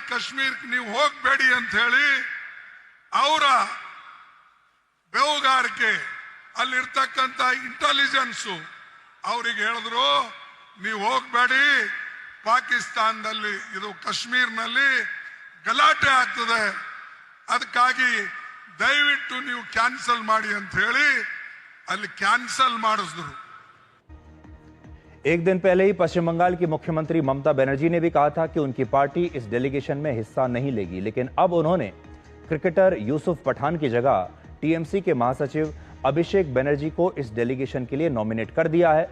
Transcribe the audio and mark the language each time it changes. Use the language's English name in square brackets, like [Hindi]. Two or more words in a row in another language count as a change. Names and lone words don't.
[Kannada] ಕಾಶ್ಮೀರ್ಗೆ ನೀವು ಹೋಗಬೇಡಿ ಅಂತ ಹೇಳಿ ಅವರ ಬೇಹುಗಾರಿಕೆ ಅಲ್ಲಿರ್ತಕ್ಕಂಥ ಇಂಟೆಲಿಜೆನ್ಸ್ ಅವರಿಗೆ ಹೇಳಿದ್ರು, ನೀವು ಹೋಗಬೇಡಿ, ಪಾಕಿಸ್ತಾನದಲ್ಲಿ ಇದು ಕಾಶ್ಮೀರ್ನಲ್ಲಿ ಗಲಾಟೆ ಆಗ್ತದೆ, ಅದಕ್ಕಾಗಿ ದಯವಿಟ್ಟು ನೀವು ಕ್ಯಾನ್ಸಲ್ ಮಾಡಿ ಅಂತ ಹೇಳಿ ಅಲ್ಲಿ ಕ್ಯಾನ್ಸಲ್ ಮಾಡಿಸಿದ್ರು। [Hindi] एक दिन पहले ही पश्चिम बंगाल की मुख्यमंत्री ममता बनर्जी ने भी कहा था कि उनकी पार्टी इस डेलीगेशन में हिस्सा नहीं लेगी, लेकिन अब उन्होंने क्रिकेटर यूसुफ पठान की जगह टीएमसी के महासचिव अभिषेक बनर्जी को इस डेलीगेशन के लिए नॉमिनेट कर दिया है।